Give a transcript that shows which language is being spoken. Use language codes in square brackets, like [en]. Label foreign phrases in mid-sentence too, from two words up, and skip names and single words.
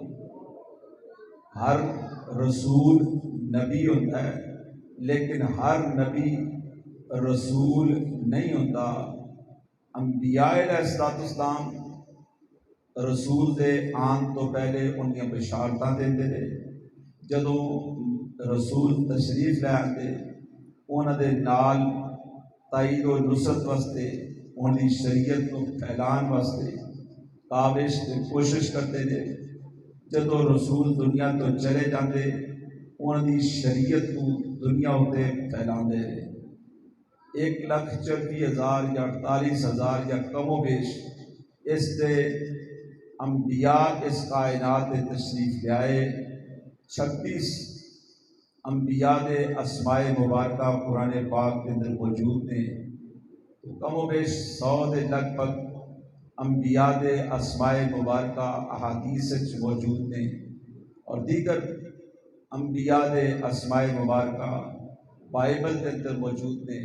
[ur] ہر رسول نبی ہوتا ہے لیکن ہر نبی رسول نہیں ہوتا۔ [pa] انبیاء [ar] علیہ السلام [pa] رسول دے آن تو پہلے ان کی بشارتاں دیندے رہے، جدوں رسول تشریف لے آتے انہاں دے نال تائید و نصرت واسطے، انہاں دی شریعت کو پھیلان واسطے [ur] کاوش تے کوشش کرتے تھے۔ [pa] جدوں رسول دنیا تو چلے جاندے انہاں دی شریعت کو دنیا ہوتے پھیلاندے رہے۔ 1,40,000 یا 48,000 یا کم و بیش اس دے انبیاء اس کائنات دے تشریف لے آئے۔ 36 انبیاء دے اسماء مبارکہ [ur] قرآن پاک کے اندر [pa] موجود نے، تو کم و بیش 100 دے لگ بھگ انبیاء دے اسماء مبارکہ احادیث موجود نے، اور دیگر انبیاء دے اسماء مبارکہ [ur] بائبل کے اندر [pa] موجود نے۔